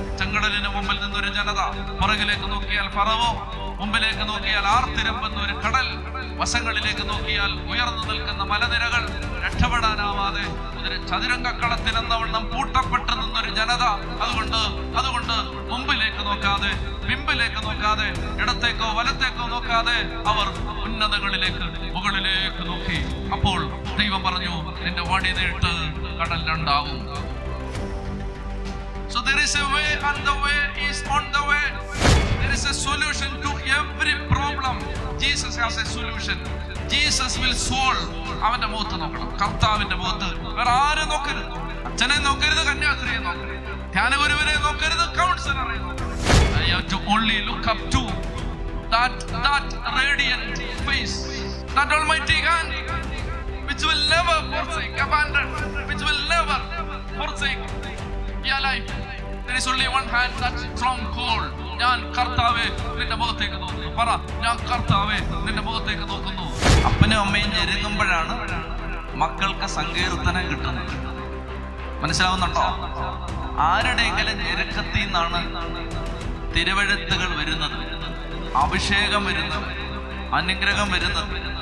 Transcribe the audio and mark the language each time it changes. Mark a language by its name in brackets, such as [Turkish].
[Malayalam] ചെങ്കടലിന് മുമ്പിൽ നിന്നൊരു ജനത, പുറകിലേക്ക് നോക്കിയാൽ ഫറവോ, മുമ്പിലേക്ക് നോക്കിയാൽ ആർത്തിരമ്പുന്ന ഒരു കടൽ, വശങ്ങളിലേക്ക് നോക്കിയാൽ ഉയർന്നു നിൽക്കുന്ന മലനിരകൾ, രക്ഷപ്പെടാനാവാതെ ഒരു ചതുരംഗക്കളത്തിനെന്നവണ്ണം പൂട്ടപ്പെട്ടു നിന്നൊരു ജനത. അതുകൊണ്ട് മുമ്പിലേക്ക് നോക്കാതെ, പിമ്പിലേക്ക് നോക്കാതെ, ഇടത്തേക്കോ വലത്തേക്കോ നോക്കാതെ അവർ ഉന്നതങ്ങളിലേക്ക്, മുകളിലേക്ക് നോക്കി. അപ്പോൾ ദൈവം പറഞ്ഞു, നിന്റെ വടി നീട്ട്, കടൽ രണ്ടാവും. [English] So there is a way, and the way is on the way. There is a solution to every problem. Jesus has a solution. Jesus will solve. [Malayalam] അവന്റെ മുഖത്ത് നോക്കണം, കർത്താവിന്റെ മുഖത്ത്. വേറെ ആരും നോക്കരുത്. അച്ഛനെ നോക്കരുത്, കന്യാസ്ത്രീയെ നോക്കരുത്, ധ്യാനഗുരുവിനെ നോക്കരുത്, കൗൺസിലറെ നോക്കരുത്. [English] You have to only look up to that radiant face, that almighty hand, which will never forsake, abandon, which will never forsake your life. There is only one hand, that's stronghold. [Malayalam] ഞാൻ കർത്താവേ നിന്റെ മുഖത്തേക്ക് നോക്കുന്നു. പറ, ഞാൻ കർത്താവേ നിന്റെ മുഖത്തേക്ക് നോക്കുന്നു. അപ്പനും അമ്മയും ഞെരുങ്ങുമ്പോഴാണ് മക്കൾക്ക് സങ്കീർത്തനം കിട്ടുന്നത്. മനസ്സിലാവുന്നുണ്ടോ? ആരുടെയെങ്കിലും ഞെരുക്കത്തിൽ നിന്നാണ് തിരുവെഴുത്തുകൾ വരുന്നത്, അഭിഷേകം വരുന്നത്, അനുഗ്രഹം വരുന്നത്.